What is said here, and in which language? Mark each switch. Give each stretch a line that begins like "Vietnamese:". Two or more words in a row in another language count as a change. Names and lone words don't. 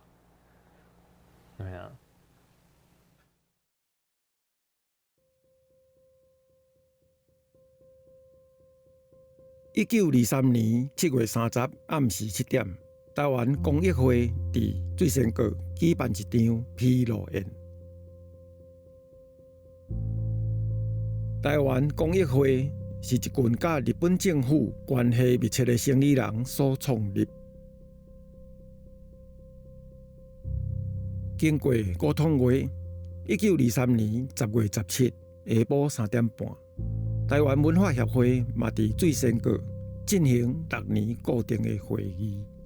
Min Nan Chinese: 对啊。 1923年7月30暗时7点，台湾公益会伫水仙阁举办一场披露宴。台湾公益会是一群甲日本政府关系密切的生意人所创立。经过沟通后，1923年10月17日下晡3点半，台湾文化协会嘛伫水仙阁进行6年固定的会议。